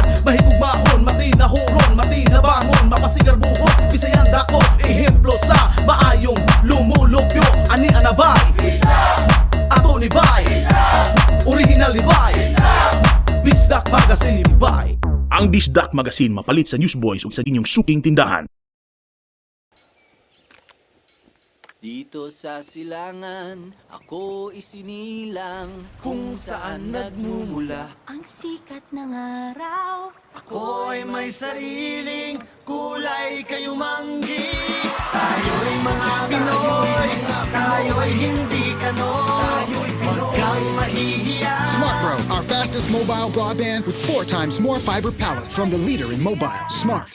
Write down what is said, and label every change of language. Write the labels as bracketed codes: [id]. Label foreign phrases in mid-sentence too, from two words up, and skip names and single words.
[ceb] Mahigugmaon, matinahuron, matinabangon, mapasigar buhot. Bisayang dako, ehemplo sa maayong lumulupyo. Ani-ana bay? Ato ni bay? Original ni bay? Bisdak Magazine ni bay? Ang Bisdak Magazine mapalit sa Newsboys ug sa inyong suking tindahan. [tl] Dito sa silangan, ako isinilang kung saan nagmumula. Ang sikat ng araw. Ako ay may sariling kulay kayumanggi. Tayo'y mga Pinoy, tayo'y hindi kanon. Huwag kang mahihiya. [en] Smart Bro, our fastest mobile broadband with 4 times more fiber power from the leader in mobile. Smart.